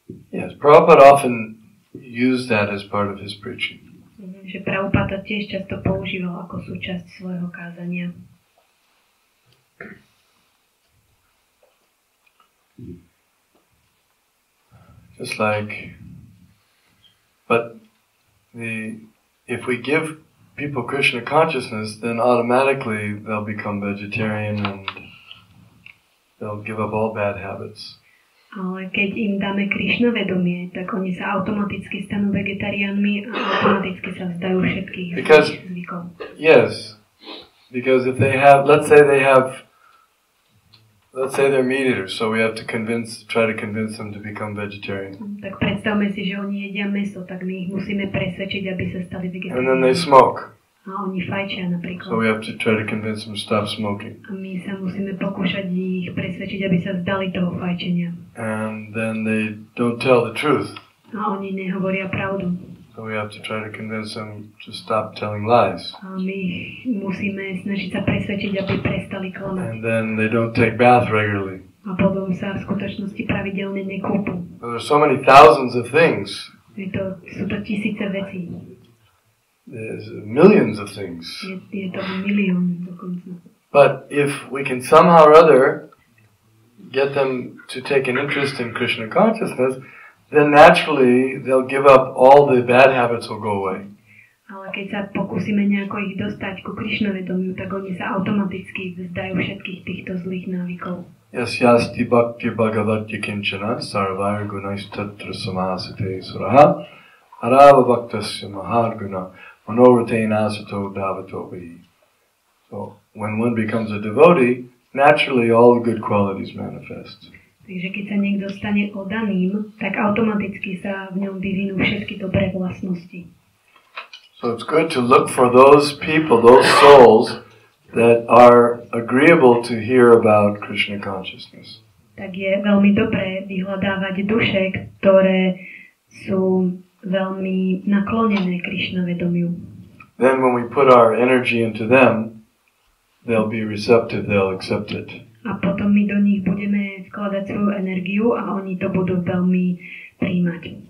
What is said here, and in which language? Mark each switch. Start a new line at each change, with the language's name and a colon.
English: Yes, Prabhupada often used that as part of his preaching.
Slovak: Že Prabhupada tiež často používal ako súčasť svojho kázania.
English: Just like, but if we give people Krishna consciousness, then automatically they'll become vegetarian and they'll give up all bad habits.
Slovak: Ale keď im dáme Krishna vedomie, tak oni sa automaticky stanú vegetariánmi a automaticky sa vzdajú všetkých zvykov.
English: Yes, because if they have, let's say they're meat eaters, so we have to try to convince them to become vegetarian.
Slovak: Tak predstavme si, že oni jedia mäso, tak my ich musíme presvedčiť, aby sa stali vegetariánmi.
English: And then they smoke.
Slovak: A oni fajčia napríklad.
English: So we have to try to convince them to stop smoking.
Slovak: A my sa musíme pokúšať ich presvedčiť, aby sa vzdali toho fajčenia.
English: And then they don't tell the truth.
Slovak: A oni nehovoria pravdu.
English: So we have to try to convince them to stop telling lies.
Slovak: A my ich musíme snažiť sa presvedčiť, aby prestali klamať.
English: And then they don't take bath regularly.
Slovak: A potom sa v skutočnosti pravidelne nekúpu.
English: There's so many thousands of things.
Slovak: Sú to tisíce vecí.
English: There's millions of things.
Slovak: Je to milión dokonca.
English: But if we can somehow or other get them to take an interest in Krishna consciousness, then naturally they'll give up all the bad habits will go away.
Slovak: Ale keď sa pokúsime nejako ich dostať ku Krishna vedomiu, tak oni sa automaticky vzdajú všetkých týchto zlých návykov.
Sanskrit: Yasyasti bhakti bhagavatya kinchana sarvaya gunaistatra samasate suraha arava bhaktasya maharguna manoratena asato davato vihi.
English: So when one becomes a devotee, naturally all the good qualities manifest.
Slovak: Takže keď sa niekto stane oddaným, tak automaticky sa v ňom vyvinú všetky dobré vlastnosti.
English: So it's good to look for those people, those souls that are agreeable to hear about Krishna consciousness.
Slovak: Tak je veľmi dobré vyhľadávať duše, ktoré sú veľmi naklonené Krishna vedomiu.
English: Then when we put our energy into them, they'll be receptive, they'll accept it.
Slovak: A potom my do nich budeme vkladať svoju energiu a oni to budú veľmi prijímať.